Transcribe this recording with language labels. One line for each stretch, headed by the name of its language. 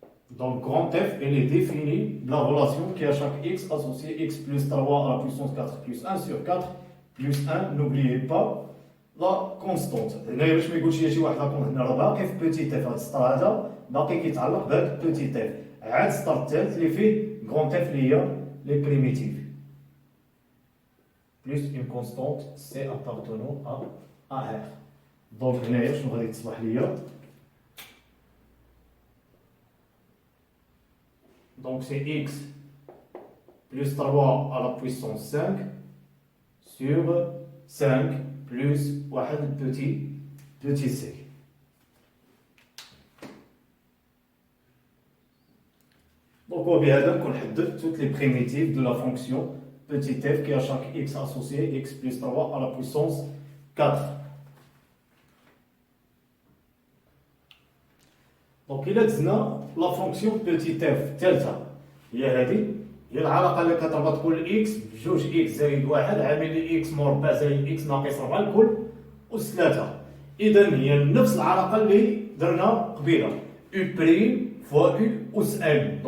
French: Donc, grand F, elle est définie de la relation qui est à chaque x associé x plus 3 à la puissance 4 plus 1 sur 4 plus 1. N'oubliez pas la constante.
Arabic: هنا باش ما يقولش لي شي واحد راكم هنا راه باقي في بوتي اف، هذا السطر هذا باقي كيتعلق بهذا بوتي اف. عاد السطر الثالث اللي فيه
French: grand F اللي هي لي بريميتيف plus une constante c appartenant à R. دونك
Arabic: هنايا شنو غادي تصبح ليا؟
French: Donc c'est x plus 3 à la puissance 5 sur 5 plus واحد petit c. Donc
Arabic: وبهذا نكون حددت
French: toutes les primitives de la fonction petit f qui est à chaque x associé x plus 3 à la puissance 4.
Arabic: Donc إلا دزنا
French: لا فونكسيون بوتي اف
Arabic: الثالثة هي هذه، هي العلاقة اللي كتربط كل اكس بجوج اكس زائد واحد عامل لي اكس مربع زائد اكس ناقص 4 الكل أس 3. إذا هي نفس العلاقة اللي درنا قبيلة
French: u بريم فوا u
Arabic: أس ان.